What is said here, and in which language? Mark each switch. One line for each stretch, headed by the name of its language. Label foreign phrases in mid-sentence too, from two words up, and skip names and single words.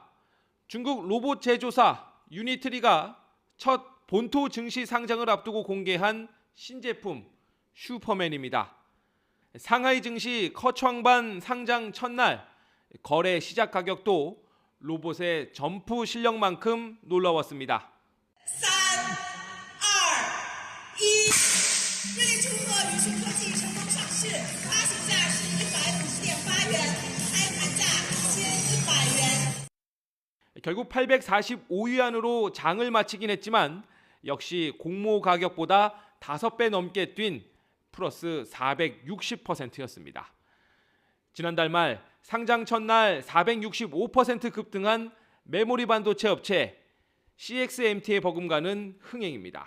Korean: 중국 로봇 제조사 유니트리가 첫 본토 증시 상장을 앞두고 공개한 신제품 슈퍼맨입니다. 상하이 증시 커창반 상장 첫날 거래 시작 가격도 로봇의 점프 실력만큼 놀라웠습니다.
Chinese: 3, 2, 1 热烈祝贺宇讯科技成功上市，发行价是150.8元，开盘价1100元。
Korean: 결국 845위안으로 장을 마치긴 했지만 역시 공모 가격보다 5배 넘게 뛴 플러스 460%였습니다. 지난달 말 상장 첫날 465% 급등한 메모리 반도체 업체 CXMT의 버금가는 흥행입니다.